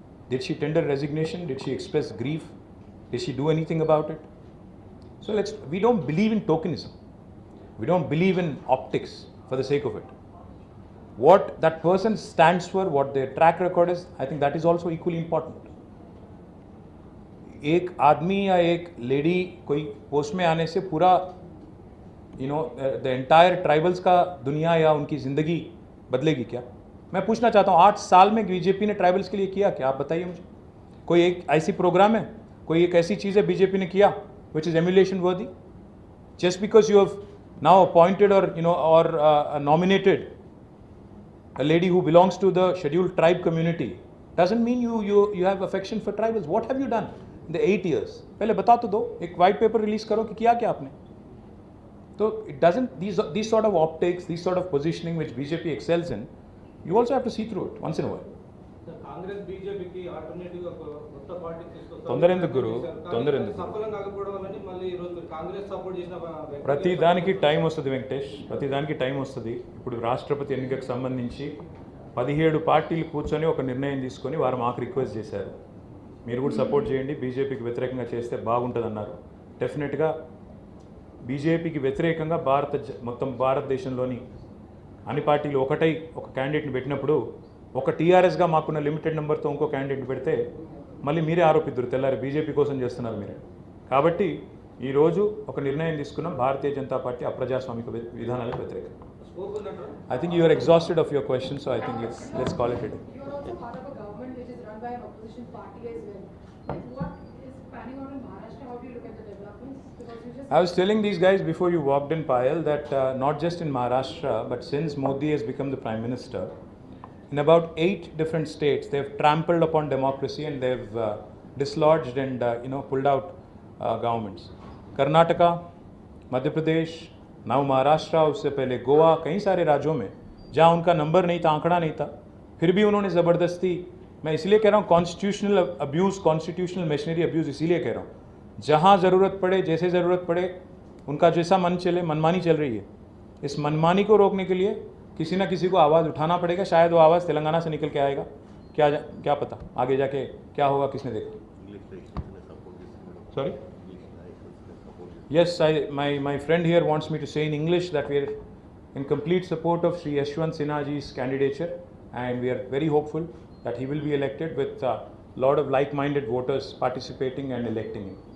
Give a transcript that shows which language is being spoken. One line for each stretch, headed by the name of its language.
English: Did she tender resignation? Did she express grief? Did she do anything about it? So we don't believe in tokenism. We don't believe in optics for the sake of it. What that person stands for, what their track record is, I think that is also equally important.
Hindi: एक आदमी या एक lady कोई post में आने से पूरा
English: the entire tribals
Hindi: का दुनिया या उनकी ज़िंदगी बदलेगी क्या? मैं पूछना चाहता हूँ, 8 साल में बीजेपी ने ट्राइबल्स के लिए किया क्या? आप बताइए मुझे. कोई एक ऐसी प्रोग्राम है, कोई एक ऐसी चीज़ है बीजेपी ने किया
English: Which is emulation worthy? Just because you have now appointed और nominated a lady who belongs to the scheduled tribe community doesn't mean you have affection for tribals. What have you done in the 8 years?
Hindi: पहले बता तो दो, एक
English: white paper release
Hindi: करो कि किया क्या आपने.
English: तो it doesn't, these sort of optics, these sort of positioning which BJP excels in, you also have to see through it once in a while.
Telugu: Congress బీజేపీకి ఆల్టర్నేటివ్ గా కొత్త పార్టీ తీసుకొస్తారు. తొందర ఎందుకు గురు? తొందర ఎందుకు? సఫలం కాకపోవడం వల్ల మళ్ళీ ఈ రోజు కాంగ్రెస్ సపోర్ట్ చేసిన ప్రతి దానికి టైం వస్తుంది వెంకటేష్, ప్రతి దానికి టైం వస్తుంది. ఇప్పుడు రాష్ట్రపతి ఎన్నికకు సంబంధించి 17 పార్టీలు కూర్చొని ఒక నిర్ణయం తీసుకొని వారు మాకు రిక్వెస్ట్ చేశారు, మీరు కూడా సపోర్ట్ చేయండి, బీజేపీకి వ్యతిరేకంగా చేస్తే బాగుంటుంది అన్నారు. డెఫినెట్గా బీజేపీకి వ్యతిరేకంగా మొత్తం భారతదేశంలోని అన్ని పార్టీలు ఒకటై ఒక క్యాండిడేట్ని పెట్టినప్పుడు, ఒక టీఆర్ఎస్గా మాకున్న లిమిటెడ్ నెంబర్తో ఇంకో క్యాండిడేట్ని పెడితే మళ్ళీ మీరే ఆరోపిద్దరు తెల్లారి బీజేపీ కోసం చేస్తున్నారు మీరే. కాబట్టి ఈరోజు ఒక నిర్ణయం తీసుకున్నాం, భారతీయ జనతా పార్టీ అప్రజాస్వామిక విధానాలకు వ్యతిరేకం.
English: I think you are exhausted of your question, so I think let's call it a day. You are also part of a government which is run by an opposition party as well. Like what is panning out in Maharashtra? How do you look at the developments? Because you just I was telling these guys before you walked in, Payal, that not just in Maharashtra, but since Modi has become the Prime Minister, in about 8 different states, they have trampled upon democracy and they have dislodged and pulled out governments. Karnataka, Madhya Pradesh,
Hindi: now Maharashtra, उससे पहले गोवा, कई सारे राज्यों में जहाँ उनका number नहीं था, आंकड़ा नहीं था, फिर भी उन्होंने ज़बरदस्ती, मैं इसलिए कह रहा हूँ constitutional abuse, constitutional machinery abuse इसीलिए कह रहा हूँ, जहाँ ज़रूरत पड़े, जैसे ज़रूरत पड़े, उनका जैसा मन चले, मनमानी चल रही है। इस मनमानी को रोकने के लिए किसी ना किसी को आवाज़ उठाना पड़ेगा। शायद वो आवाज़ तेलंगाना से निकल के आएगा, क्या पता आगे जाके क्या होगा, किसने देखा।
English: Sorry? Yes, my friend here wants me to say in English that we are in complete support of Sri Yashwant Sinha ji's candidature, and we are very hopeful that he will be elected with a lot of like-minded voters participating and electing him.